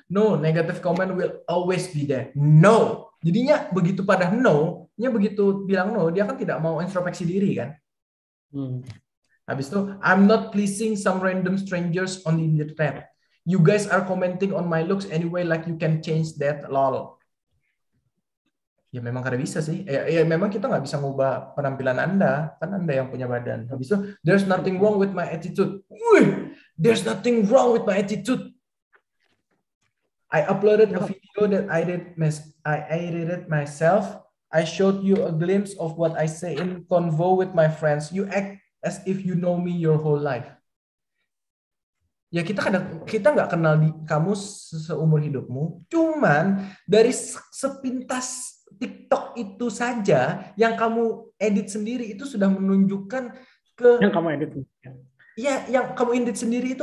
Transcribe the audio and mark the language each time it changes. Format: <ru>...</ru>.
<en>No, negative comment will always be there. No.</en> <id>Jadinya begitu pada no-nya begitu bilang no, dia kan tidak mau introspeksi diri kan. Habis itu</id> <en>I'm not pleasing some random strangers on the internet. You guys are commenting on my looks anyway like you can change that, lol.</en> <id>Ya memang kada bisa sih. Ya memang kita nggak bisa ngubah penampilan Anda. Kan Anda yang punya badan. Habis itu,</id> <en>there's nothing wrong with my attitude. Wih, there's nothing wrong with my attitude. I uploaded a video that I edited myself. I showed you a glimpse of what I say in convo with my friends. You act as if you know me your whole life.</en> <id>Ya kita nggak kenal kamu seumur hidupmu. Cuman dari sepintas TikTok itu saja yang kamu edit sendiri itu sudah menunjukkan yang kamu edit. Iya, yang kamu edit sendiri itu</id>